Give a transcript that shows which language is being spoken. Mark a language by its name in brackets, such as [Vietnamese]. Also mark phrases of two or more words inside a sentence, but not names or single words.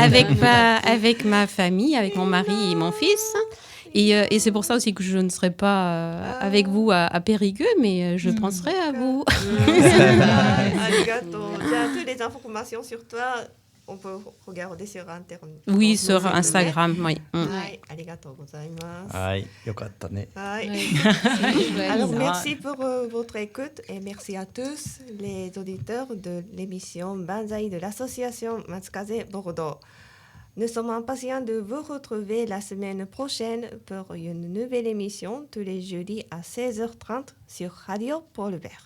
[French] avec ma famille, avec mon mari et mon fils. Et c'est pour ça aussi que je ne serai pas avec vous à Périgueux, mais je penserai à vous. Arigato. Toutes les informations sur toi, on peut regarder sur Internet. Oui, sur Instagram, oui. [Japanese] ありがとうございます. Aïe, よかったね. [French] Alors, merci pour votre écoute et merci à tous les auditeurs de l'émission Banzai de l'association Matsukaze Bordeaux. Nous sommes impatients de vous retrouver la semaine prochaine pour une nouvelle émission tous les jeudis à 16h30 sur Radio Pôle Vert.